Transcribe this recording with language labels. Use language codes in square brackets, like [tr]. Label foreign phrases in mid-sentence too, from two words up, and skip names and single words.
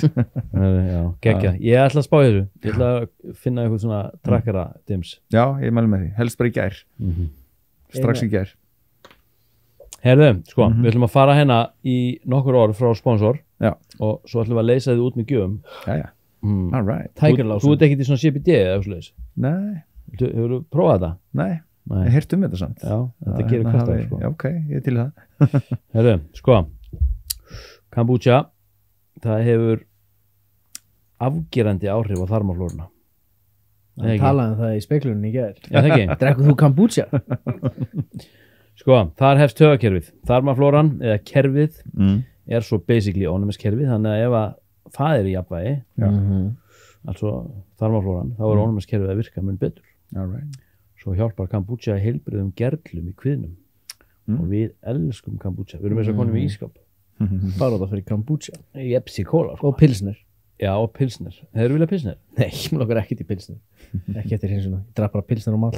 [is] Já, geggja. Ég ætla að spá þessu. Ég ætla að finna eitthvað svona trakkara dims. Já, ég mæli með því. Helst bara í gær. Strax í gær. Herðu, við ætlum að fara hérna í nokkur orð frá sponsor og svo ætlum við að leysa þið út með gjöfum. Já. [en] All right. [is] Þú ert ekkert í svona CBD eða eitthvað leiðis? Nei. Hefur þú prófað þetta? Nei. Ég heyrt þetta samt. Já, þetta gerir hvert af Já, ok, ég til það. Herðu, kombucha, það hefur afgerandi áhrif á þarmaflóruna. Það talaði það í speglunni í gær. Já, það ekki. Drekkur þú kombucha? Þar hefst taugakerfið. Þarmaflóran eða kerfið er svo basically ónæmiskerfið, þannig að ef að það er í jafnvægi, altså þarmaflóran, þá er ónæmiskerfið að virka mun betur. [en] All right. [is] Svo hjálpar kombucha heilbrigðum gerlum í kviðnum og við elskum kombucha. Við erum eins og konum í ískap. Bara það fyrir kombucha. Jepsi kóla. Og pilsner. Já, og pilsner. Hefur þú viljað pilsner? Nei, mér langar ekkert í pilsner. Ekki eftir hins vegar. Ég draf bara pilsner allt.